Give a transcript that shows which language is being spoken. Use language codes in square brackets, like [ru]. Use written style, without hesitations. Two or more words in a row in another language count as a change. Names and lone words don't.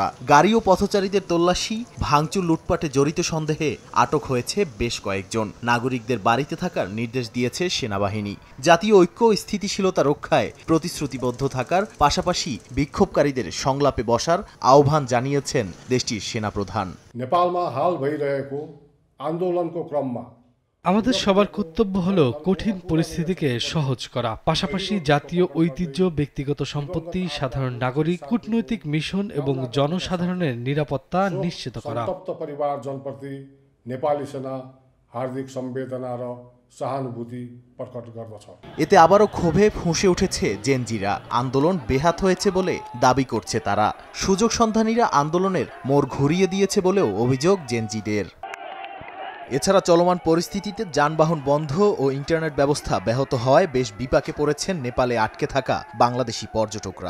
[bn] গাড়ি ও পথচারীদের তল্লাশি, ভাঙচুর, লুটপাটে জড়িত সন্দেহে আটক হয়েছে বেশ কয়েকজন। নাগরিকদের বাড়িতে থাকার নির্দেশ দিয়েছে সেনাবাহিনী। জাতীয় ঐক্য ও স্থিতিশীলতা রক্ষায় প্রতিশ্রুতিবদ্ধ থাকার পাশাপাশি বিক্ষোভকারীদের সংলাপে বসার আহ্বান জানিয়েছেন দেশটির সেনাপ্রধান। [ne] নেপালमा हाल भइरहेको आन्दोलनको क्रममा [bn] আমাদের সবার কর্তব্য হলো কঠিন পরিস্থিতিকে সহজ করা, পাশাপাশি জাতীয় ঐতিহ্য, ব্যক্তিগত সম্পত্তি, সাধারণ নাগরিক, কূটনৈতিক মিশন এবং জনসাধারণের নিরাপত্তা নিশ্চিত করা। [ne] सन्तप्त परिवारजनप्रति नेपाली सेना हार्दिक सम्वेदना र सहानुभूति प्रकट गर्दछ। [bn] এতে আবারও ক্ষোভে ফুঁসে উঠেছে জেনজিরা। আন্দোলন বেহাত হয়েছে বলে দাবি করছে তারা। সুযোগ সন্ধানীরা আন্দোলনের মোড় ঘুরিয়ে দিয়েছে বলেও অভিযোগ জেনজিদের। এছাড়া চলমান পরিস্থিতিতে যানবাহন বন্ধ ও ইন্টারনেট ব্যবস্থা ব্যাহত হওয়ায় বেশ বিপাকে পড়েছেন নেপালে আটকে থাকা বাংলাদেশি পর্যটকরা।